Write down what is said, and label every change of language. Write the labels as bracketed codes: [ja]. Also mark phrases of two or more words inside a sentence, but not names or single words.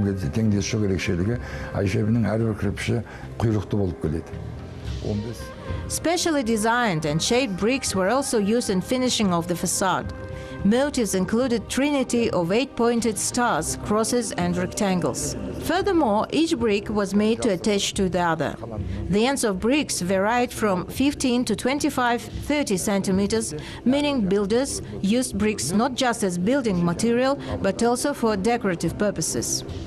[kk] теңдесі жоқ ерекшелігі айшебінің әрбір кірпіші құйрықты болып келеді. 15. [en] Specially designed and shaped bricks were also used in finishing of the facade. Motifs included trinity of 8-pointed stars, crosses and rectangles. Furthermore, each brick was made to attach to the other. The ends of bricks varied from 15 to 25-30 centimeters, meaning builders used bricks not just as building material, but also for decorative purposes.